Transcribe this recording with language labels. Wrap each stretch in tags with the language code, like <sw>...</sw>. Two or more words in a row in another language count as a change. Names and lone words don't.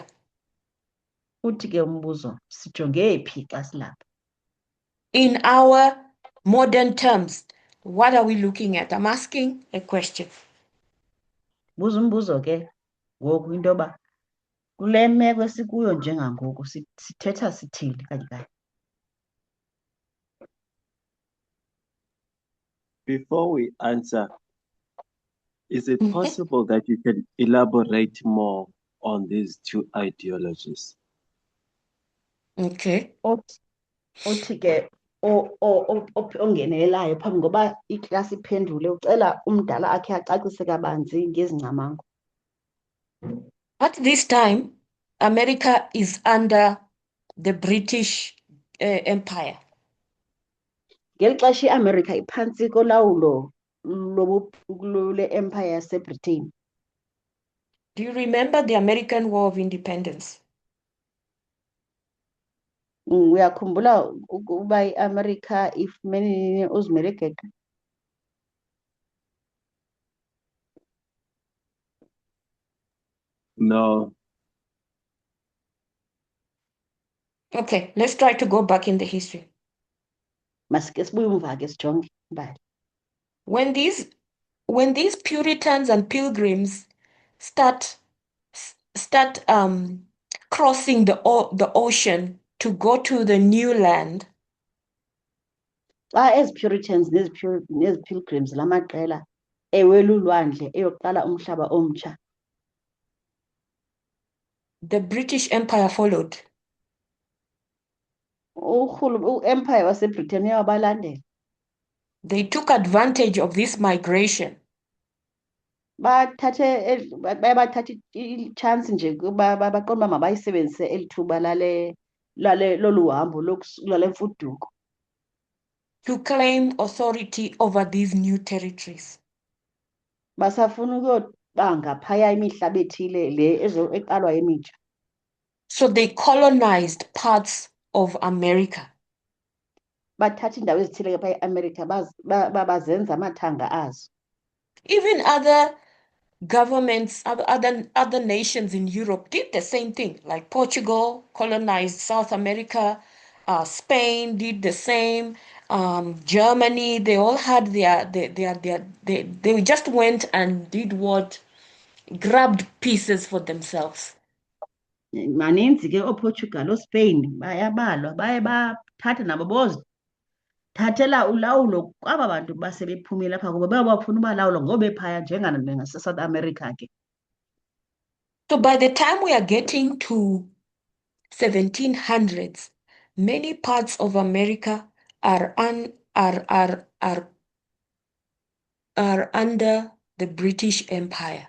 <xh>Uthi ke umbuzo, sijonge phi xa silapha?</xh> <en>In our modern terms, what are we looking at? I'm asking a question.</en> <xh>Buza umbuzo ke ngoku into yoba kule meko esikuyo njengangoku sithetha sithini kanye kanye.</xh> <en>Before we answer, is it possible that you can elaborate more on these two ideologies? Okay.</en> <xh>Uthi ke ongenelayo phambi ngoba iklasi iphendule ucela umdala akhe acacise kabanzi ngezi ngcamango.</xh> <en>At this time, America is under the British Empire.</en> <xh>Ngeli xesha iAmerica iphantsi kolawulo lole empire yaseBritain.</xh> <en>Do you remember the American War of Independence?</en> <xh>Uyakhumbula ukuba iAmerica ifumene nini uzimele geqe?</xh> <en>No. Okay, let's try to go back in the history.</en> <xh>Masike sibuye umva ke sijonge imbali.</xh> <en>When these Puritans and Pilgrims start crossing the ocean to go to the new land,</en> <xh>Xa ezi Puritans nezi Pilgrims lamaqela ewela ulwandle eyoqala umhlaba omtsha,</xh> <en>the British Empire followed.</en> <xh>uempire waseBritain uyabalandela.</xh> <en>They took advantage of this migration.</en> <xh>Bathatha i-chance nje baqonda uba mabayisebenzise eli thuba lolu hambo lale mfuduko</xh> <en>to claim authority over these new territories.</en> <xh>basafuna ukuyoba ngaphaya imihlaba ethile le eqalwa emitsha.</xh> <en>So they colonized parts of America. Bathatha iindawo ezithile phaya eAmerica bazenza amathanga azo. Even other governments, other nations in Europe did the same thing. Like Portugal colonized South America, Spain did the same. Germany, they all had they just went and did what? Grabbed pieces for themselves.</en> <xh>Maninzi ke ooPortugal, ooSpain bayabalwa baye bathatha nabo bozithathela ulawulo kwaba bantu basebephumile apha kuba bafuna ubalawula ngobephaya njengaseSouth America ke.</xh> <en>So by the time we are getting to 1700s, many parts of America are under the British Empire.</en>